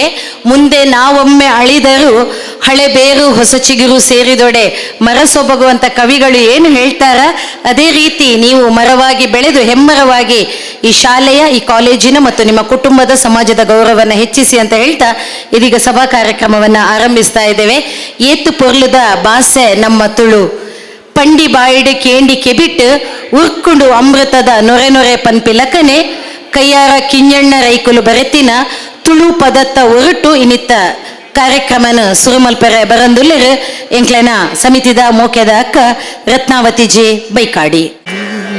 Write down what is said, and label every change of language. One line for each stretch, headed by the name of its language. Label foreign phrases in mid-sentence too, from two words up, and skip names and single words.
Kannada: ಮುಂದೆ ನಾವೊಮ್ಮೆ ಅಳಿದರೂ ಹಳೆ ಬೇರು ಹೊಸ ಚಿಗುರು ಸೇರಿದೊಡೆ ಮರ ಸೊಬಗುವಂತ ಕವಿಗಳು ಏನು ಹೇಳ್ತಾರ, ಅದೇ ರೀತಿ ನೀವು ಮರವಾಗಿ ಬೆಳೆದು ಹೆಮ್ಮರವಾಗಿ ಈ ಶಾಲೆಯ, ಈ ಕಾಲೇಜಿನ ಮತ್ತು ನಿಮ್ಮ ಕುಟುಂಬದ, ಸಮಾಜದ ಗೌರವವನ್ನು ಹೆಚ್ಚಿಸಿ ಅಂತ ಹೇಳ್ತಾ ಇದೀಗ ಸಭಾ ಕಾರ್ಯಕ್ರಮವನ್ನು ಆರಂಭಿಸ್ತಾ ಇದ್ದೇವೆ.
Tulu: ಏತು ಪೊರ್ಲುದ ಬಾಸೆ ನಮ್ಮ ತುಳು, ಪಂಡಿ ಬಾಯಿಡೆ ಕೇಂಡಿ ಕೆಬಿಟ್ಟು ಉರ್ಕೊಂಡು ಅಮೃತದ ನೊರೆ ನೊರೆ ಪನ್ಪಿಲಕನೆ ಕೈಯಾರ ಕಿಂಜಣ್ಣ ರೈಕುಲು ಬರೆತಿನ ತುಳು ಪದತ್ತ ಹೊರಟು ಇನ್ನಿತ್ತ ಕಾರ್ಯಕ್ರಮನ ಸುರುಮಲ್ಪೆರೆ ಬರಂದುಲ್ಲೆರು ಎಂಕ್ಲೆನ ಸಮಿತಿದ ಮೋಕೆದ ಅಕ್ಕ ರತ್ನಾವತಿ ಜಿ ಬೈಕಾಡಿ.